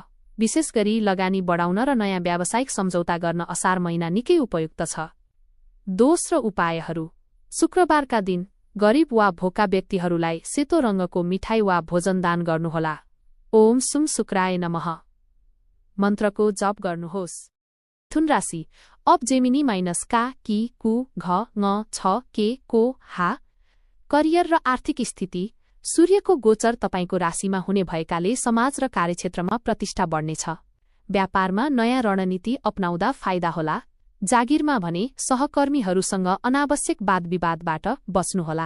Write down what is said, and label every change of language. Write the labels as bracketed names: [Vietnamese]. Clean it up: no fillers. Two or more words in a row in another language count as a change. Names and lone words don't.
[Nepali] विशेष गरी लगानी बढाउन र नयाँ व्यावसायिक सम्झौता गर्न असार महिना निकै उपयुक्त छ। दोष र उपायहरू शुक्रबारका दिन गरीब वा भोका व्यक्तिहरूलाई सेतो रङ्गको मिठाई वा भोजन दान गर्नुहोला। [Sanskrit] ओम सुम शुक्राय नमः [Nepali] मन्त्रको जप गर्नुहोस्। मिथुन राशि अब जेमिनी माइनस का कि कु घ ङ छ के को हा। करियर र आर्थिक स्थिति सूर्यको गोचर तपाईको राशिमा हुने भएकाले समाज र कार्यक्षेत्रमा प्रतिष्ठा बढ्नेछ। व्यापारमा नयाँ रणनीति अपनाउँदा फाइदा होला। जागिरमा भने सहकर्मीहरूसँग अनावश्यक वाद विवादबाट बच्नुहोला।